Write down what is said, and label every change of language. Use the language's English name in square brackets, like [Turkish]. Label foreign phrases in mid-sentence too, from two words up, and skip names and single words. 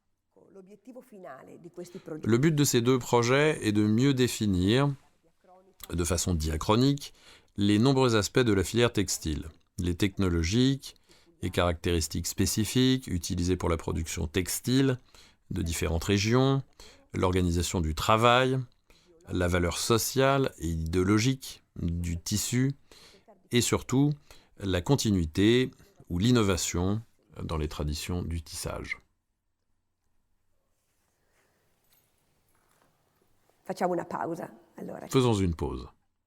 [French] Le but de ces deux projets est de mieux définir, de façon diachronique, les nombreux aspects de la filière textile, les technologiques, les caractéristiques spécifiques utilisées pour la production textile de différentes régions, l'organisation du travail, la valeur sociale et idéologique du tissu, et surtout la continuité ou l'innovation dans les traditions du tissage. [Italian] Facciamo una pausa, allora. [French] Faisons une pause.